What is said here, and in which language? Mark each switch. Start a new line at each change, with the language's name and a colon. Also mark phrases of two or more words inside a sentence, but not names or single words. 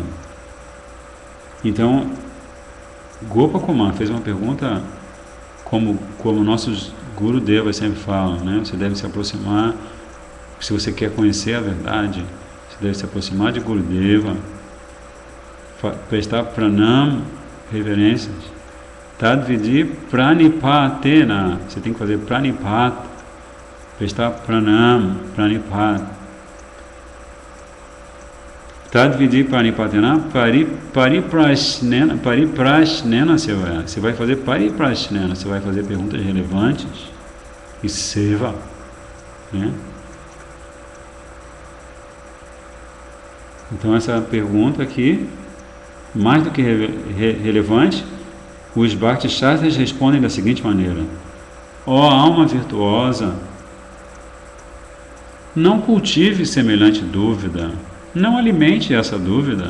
Portuguese: Então, Gopakumar fez uma pergunta como nossos Gurudevas sempre falam, né? Você deve se aproximar, se você quer conhecer a verdade, você deve se aproximar de Gurudeva, prestar pranam, reverências.
Sanskrit: Tadvidi pranipatena,
Portuguese: você tem que fazer pranipat, prestar pranam, pranipat.
Sanskrit: Tadvidi pranipatena pariprasnena seva.
Portuguese: Você vai fazer pariprasnena, você vai fazer perguntas relevantes e seva, né? Então essa pergunta aqui, mais do que relevante, os
Sanskrit: Bhakti Shastras
Portuguese: respondem da seguinte maneira: Ó alma virtuosa, não cultive semelhante dúvida, não alimente essa dúvida.